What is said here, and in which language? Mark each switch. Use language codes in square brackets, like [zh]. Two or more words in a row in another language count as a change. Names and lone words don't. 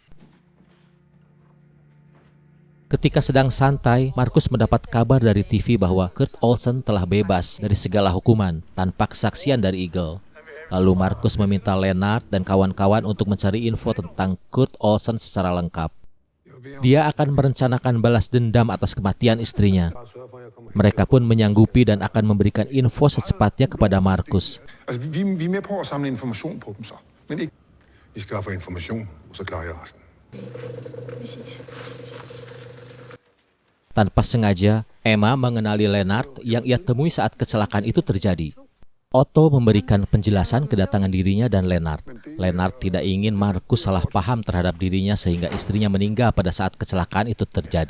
[id] Ketika sedang santai, Markus mendapat kabar dari TV bahwa Kurt Olsen telah bebas dari segala hukuman tanpa kesaksian dari Eagle. Lalu Markus meminta Lennart dan kawan-kawan untuk mencari info tentang Kurt Olsen secara lengkap. Dia akan merencanakan balas dendam atas kematian istrinya. Mereka pun menyanggupi dan akan memberikan info secepatnya kepada Markus. [da] Vi er med på at samle information på dem så. Men ikke, I skaffer information, og så klarer jeg resten. [id] Tanpa sengaja, Emma mengenali Lennart yang ia temui saat kecelakaan itu terjadi. Otto memberikan penjelasan kedatangan dirinya dan Lennart. Lennart tidak ingin Markus salah paham terhadap dirinya sehingga istrinya meninggal pada saat kecelakaan itu terjadi.